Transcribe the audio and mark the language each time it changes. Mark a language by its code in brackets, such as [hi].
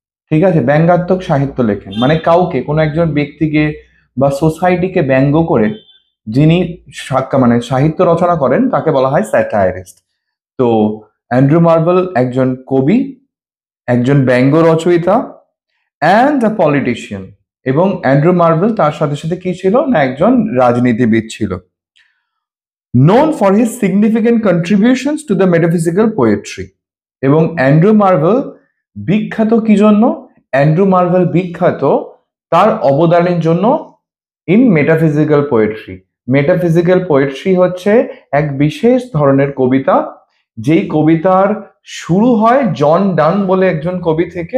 [bn] ঠিক আছে, ব্যঙ্গাত্মক সাহিত্য লেখেন মানে কাউকে, কোনো একজন ব্যক্তিকে বা সোসাইটিকে ব্যঙ্গ করে যিনি মানে সাহিত্য রচনা করেন তাকে বলা হয় স্যাটাইরিস্ট। তো অ্যান্ড্রু মার্ভেল একজন কবি, একজন ব্যঙ্গ রচয়িতা [en] And a politician. [bn] এবং অ্যান্ড্রু মার্ভেল তার সাথে সাথে কি ছিল না, একজন রাজনীতিবিদ ছিল। [en] known for his significant contributions to the metaphysical poetry। [bn] এবং অ্যান্ড্রু মার্ভেল বিখ্যাত কি জন্য? অ্যান্ড্রু মার্ভেল বিখ্যাত তার অবদানের জন্য [en] In metaphysical poetry. [bn] Metaphysical poetry হচ্ছে এক বিশেষ ধরনের কবিতা, যেই কবিতার শুরু হয় জন ডান বলে একজন কবি থেকে।